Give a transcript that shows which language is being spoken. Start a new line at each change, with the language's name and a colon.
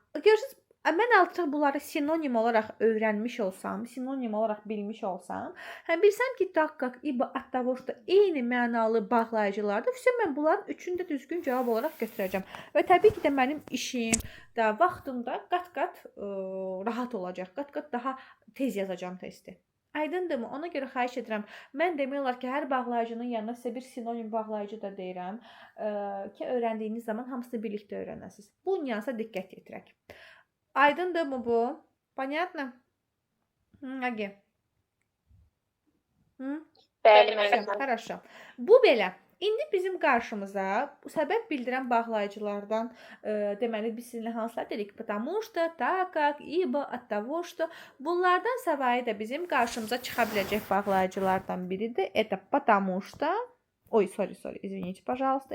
Azerbaijani: Görürsüz, mən artıq bunları sinonim olaraq öyrənmiş olsam, sinonim olaraq bilmiş olsam, bilsəm ki,
Russian: так как, ибо, от того что
Azerbaijani: eyni mənalı bağlayıcılardır. Mən bunların üçünü də düzgün cavab olaraq götürəcəm. Və təbii ki də mənim işim də, vaxtım da qat-qat rahat olacaq. Qat-qat daha tez yazacağam testi. Aydındırmı? Ona görə xahiş edirəm. Mən demək olar ki, hər bağlayıcının yanına sizə bir sinonim bağlayıcı da deyirəm ki, öyrəndiyiniz zaman hamısını birlikdə öyrənəsiniz. Bu nüansa diqqət yetirək. Aydındırmı bu?
Russian: Понятно?
Azerbaijani: Agi. Bəli, müəllim.
Russian: Хорошо.
Azerbaijani: Bu belə. İndi bizim qarşımıza səbəb bildirən bağlayıcılardan deməli biz sizinlə hansılar dedik?
Russian: Потому что, так как, ибо, от того что.
Azerbaijani: Bunlardan savayı da bizim qarşımıza çıxa biləcək bağlayıcılardan biridir.
Russian: Это потому что. Ой,
English: sorry,
Russian: извините, пожалуйста.